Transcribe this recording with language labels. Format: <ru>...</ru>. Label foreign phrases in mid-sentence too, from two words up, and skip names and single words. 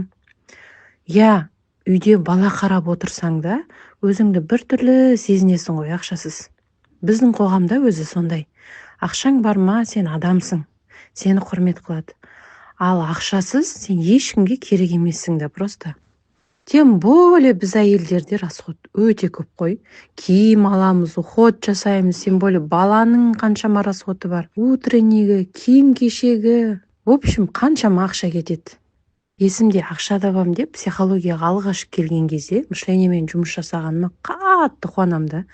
<kk>Я, үйде бала қарап отырсаң да, өзіңді біртүрлі сезінесің ғой ақшасыз. Біздің қоғамда өзі сондай. Ақшаң бар ма, сен адамсың. Сені құрмет қылады. Ал ақшасыз сен ешкімге керек емессің да просто.</kk> <ru>Тем более</ru> <kk>біз әйелдерде расход өте көп қой. Киім аламыз, уход жасаймыз,</kk> <ru>тем более</ru> <kk>баланың қаншама расходы бар. Утреннигі, киім кешегі.</kk> <ru>В общем,</ru> <kk>қаншама ақша кетеді. Есімде ақша табам деп психологияға алғаш келген кезде мышлениемен жұмыс жасағаныма қатты қуанам да.</kk>